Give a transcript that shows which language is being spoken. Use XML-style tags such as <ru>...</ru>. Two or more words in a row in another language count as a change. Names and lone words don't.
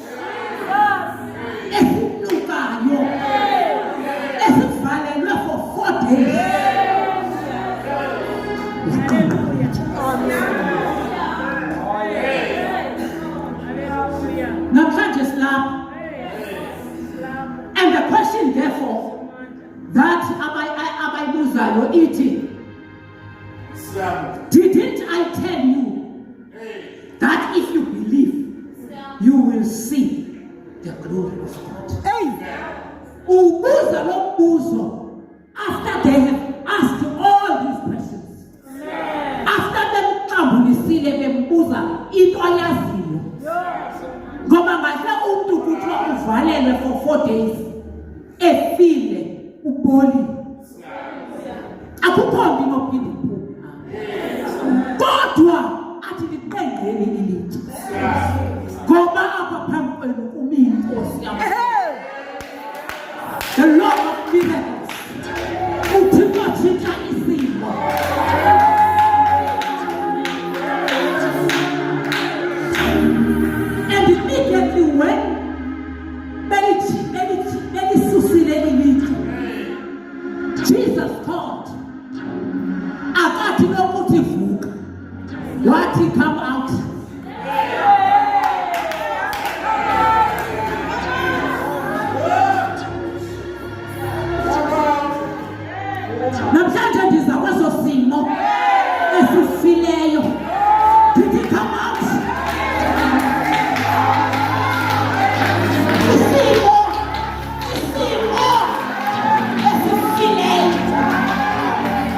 <xh>Esinukayo. Esivalelwe</xh> <en>for 4 days.</en> <xh>Namhlanje silapha.</xh> <en>And the question therefore that</en> <xh>abayibuzayo ithi,</xh> <en>didn't I tell you that if you believe you will see the glory of God?</en> <xh>Ubuza lo mbuzo</xh> <en>after they have asked all these questions.</en> <xh>After bemxambulisile bembuza into ayaziyo. Ngoba ngahle umuntu kuthiwa uvalelwe</xh> <en>for 4 days</en> <xh>efile uboli. Akukho nto inophinde iphupha. Kodwa athi liqengeni ilitye. Ngoba apha phambi kwenu kumi inkosi yam.</xh> <en>The Lord of miracles.</en> <xh>Uthixo tshintsha isimo.</xh> <en>And immediately when</en> <xh>belisusile ilitye,</xh> <en>Jesus thought,</en> <xh>akathi lokuthi vuka, wathi</xh> <en>come out.</en> <xh>Namhlanje ndiza kweso simo esifileyo.</xh> <en>Did he come out?</en> <xh>Isimo esifileyo.</xh>